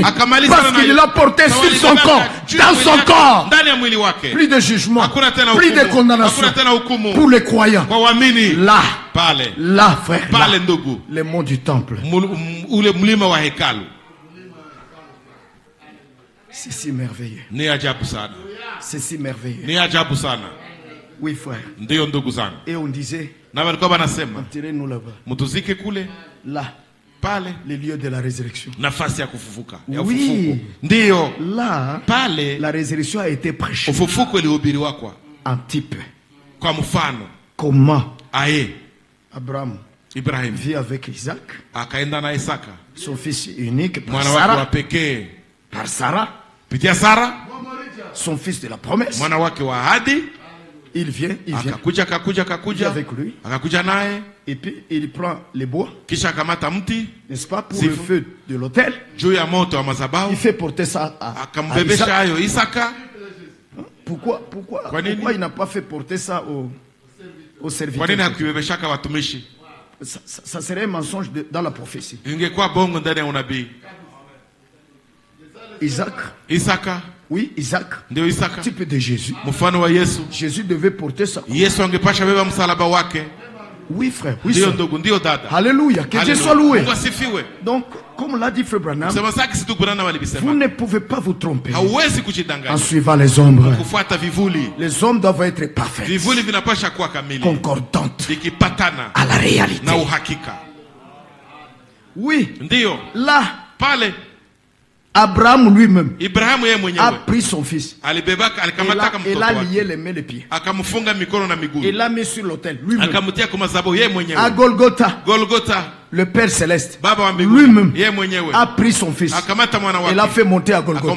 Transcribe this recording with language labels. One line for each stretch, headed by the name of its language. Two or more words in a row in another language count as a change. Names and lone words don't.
French: Parce qu'il l'a porté sur son corps, dans son corps. Plus de jugement, plus de condamnation pour les croyants. Là, frère, là, le mont du temple. C'est si merveilleux.
Swahili: Ni ajabu sana.
French: C'est si merveilleux.
Swahili: Ni ajabu sana.
French: Oui, frère.
Swahili: Ndio ndugu zangu.
French: Et on disait,
Swahili: na walikuwa wanasema,
French: enterrez-nous là-bas.
Swahili: Mutuzike kule.
French: Là.
Swahili: Pale.
French: Le lieu de la résurrection.
Swahili: Nafasi ya kufufuka. Ya
French: oui.
Swahili: ufufuko. Ndio.
French: Là.
Swahili: Pale.
French: La résurrection a été prêchée.
Swahili: Ufufuko ilihubiriwa kwa.
French: En type.
Swahili: Kwa mfano.
French: Comment? Aye. Abraham.
Swahili: Ibrahim.
French: Vit avec Isaac.
Swahili: Akaenda na Isaka.
French: Son fils unique.
Swahili: Mwana wake wa pekee.
French: Par Sarah.
Swahili: Pitia Sarah.
French: Son fils de la promesse.
Swahili: Mwana wake wa ahadi.
French: Il vient.
Swahili: Akakuja
French: avec lui.
Swahili: Akakuja naye.
French: Et puis il prend les bois.
Swahili: Kisha akamata mti.
French: N'est-ce pas, pour le feu de l'autel.
Swahili: Juu ya moto wa madhabahu.
French: Il fait porter ça à
Swahili: akambebesha hayo Isaka.
French: Pourquoi il n'a pas fait porter ça au serviteur?
Swahili: Kwa nini hakubebeshaka watumishi?
French: Ça serait un mensonge dans la prophétie.
Swahili: Ingekuwa bongo ndani ya unabii. Isaka.
French: Oui, Isaac.
Swahili: Ndio Isaka.
French: Type de Jésus.
Swahili: Mfano wa Yesu.
French: Jésus devait porter ça.
Swahili: Yesu angepasha beba msalaba wake.
French: Oui, frère. Oui,
Swahili: ndio ndugu, ndio dada.
French: Alléluia. Que Dieu soit loué.
Swahili: Mungu asifiwe.
French: Donc, comme l'a dit Frère Branham, vous ne pouvez pas vous tromper
Swahili: hauwezi kujidanganya
French: en suivant les ombres.
Swahili: Kufuata vivuli.
French: Les ombres doivent être parfaites.
Swahili: Vivuli vinapasha kuwa kamili.
French: Concordantes.
Swahili: Vikipatana
French: à la réalité.
Swahili: Na uhakika.
French: Oui.
Swahili: Ndio.
French: Là.
Swahili: Pale.
French: Abraham lui-même a pris son fils. Et l'a lié les mains et les pieds. Et l'a mis sur l'autel lui-même. À Golgotha. Le Père Céleste lui-même a pris son fils et l'a fait monter à Golgotha.